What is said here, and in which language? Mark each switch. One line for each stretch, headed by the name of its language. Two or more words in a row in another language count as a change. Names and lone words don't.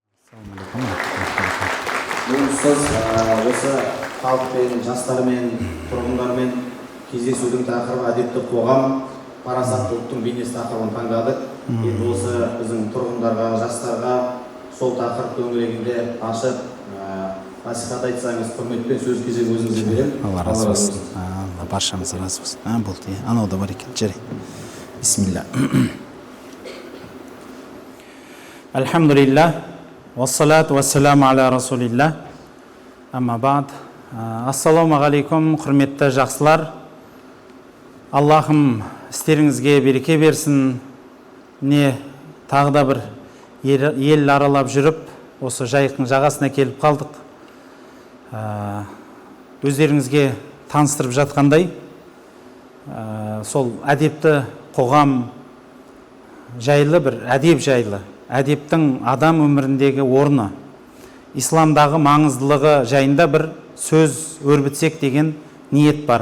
Kazakh: Ұстаз осы халықпен, жастармен, тұрғындармен кездесудің тақырыбы әдепті қоғам, парасаттылықтың бейнесі тақырыбын таңдадық. Енді осы біздің тұрғындарға, жастарға сол тақырып төңірегінде ашып, насихат айтсаңыз, құрметпен сөз кезегі өзіңізге беремін. Алла разы болсын. Алла баршамызға разы болсын. Болды. Анау да бар екен. Жарайды.
Arabic: بسم الله. الحمد لله. والصلاة والسلام على رسول الله. أما بعد. السلام عليكم,
Kazakh: құрметті жақсылар. Аллахым істеріңізге береке берсін. Не тағы да бір ел аралап жүріп, осы жайықтың жағасына келіп қалдық. Өздеріңізге таныстырып жатқандай, сол әдепті қоғам жайлы, бір әдеп жайлы, әдептің адам өміріндегі орны, исламдағы маңыздылығы жайында бір сөз өрбітсек деген ниет бар.